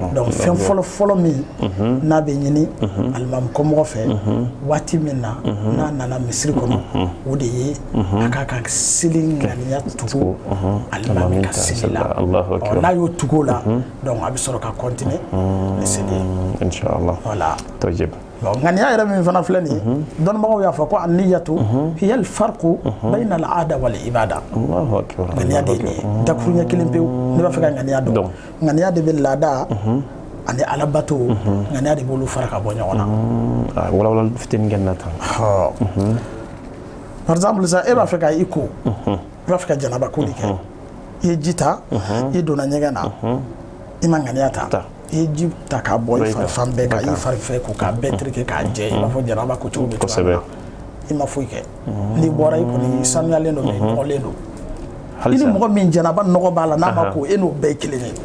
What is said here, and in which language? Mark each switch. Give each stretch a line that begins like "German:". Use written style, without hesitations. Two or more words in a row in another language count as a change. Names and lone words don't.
Bambara: donc fɛn fɔlɔ min n'a bɛ ɲini alimami kɔmɔgɔ fɛ waati min na n'a nana misiri kɔnɔ o de ye a k'a ka seli ŋaniya tugu alimami ka seli la n'a y'o tugu o la donc a bɛ sɔrɔ ka continuer ni seli ye. Inshallah. voilà. Tayyib. ŋaniya yɛrɛ min fana filɛ nin ye dɔnnibagaw y'a fɔ ko
Arabic: النية هي الفرق بين العادة والعبادة. الله أكبر.
Bambara: ŋaniya de ye nin ye dakuruɲɛ kelen pewu n'i b'a fɛ ka ŋaniya dɔn ŋaniya de bɛ laada ani alabato ŋaniya de b'olu fara ka bɔ ɲɔgɔn na. walawala fitinin kɛ na tan.
French: par exemple
Bambara: sisan e b'a fɛ ka i ko i b'a fɛ ka janaba ko de kɛ i ye ji ta i donna ɲɛgɛn na i ma ŋaniya ta i ye ji ta k'a bɔ i fari fan bɛɛ kan i fari fɛ ko k'a bɛɛ tereke k'a jɛ i b'a fɔ janaba ko cogo bɛ cogoya min na i ma foyi kɛ n'i bɔra i kɔni sanuyalen don mɛ i nɔgɔlen don i ni mɔgɔ min janaba nɔgɔ b'a la n'a ma ko e n'o bɛɛ ye kelen ye.